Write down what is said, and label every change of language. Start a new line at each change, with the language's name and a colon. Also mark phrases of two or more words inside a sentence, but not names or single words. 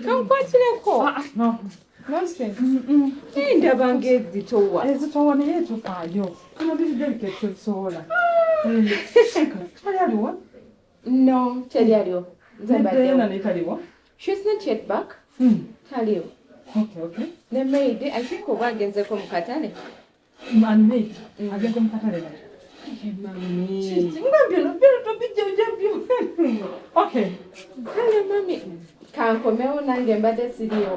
Ganda: Kamkwatuleko. No. Nonsense. Ndaba ng'ezitowa. Ezitowa naye tufaayo. Kano biri delicate ebisobola. Tali aliwo? No, tali aliwo. Diana ne taliwo?
English: She's not yet back.
Ganda: Taliwo. Okay. Ne maid,
English: I think
Ganda: oba agenzeko mu katale. Maid, agenze mu katale naye. Mami. Ngambye tobijja. Okay. Kale, Mami. Kankomewo nange mbadde siriyo.